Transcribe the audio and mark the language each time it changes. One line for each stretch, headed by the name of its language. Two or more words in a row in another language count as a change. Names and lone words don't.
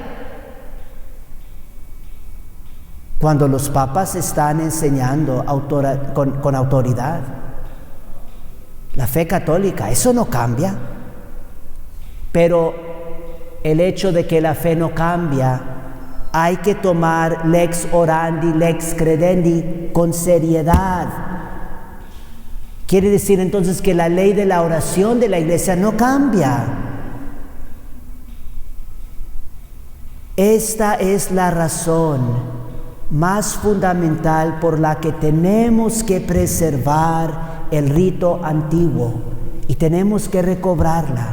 Spanish: Cuando los papas están enseñando con autoridad la fe católica, eso no cambia. Pero el hecho de que la fe no cambia, hay que tomar
Latin: lex orandi, lex credendi
Spanish: con seriedad. Quiere decir entonces que la ley de la oración de la iglesia no cambia. Esta es la razón más fundamental por la que tenemos que preservar el rito antiguo y tenemos que recobrarla.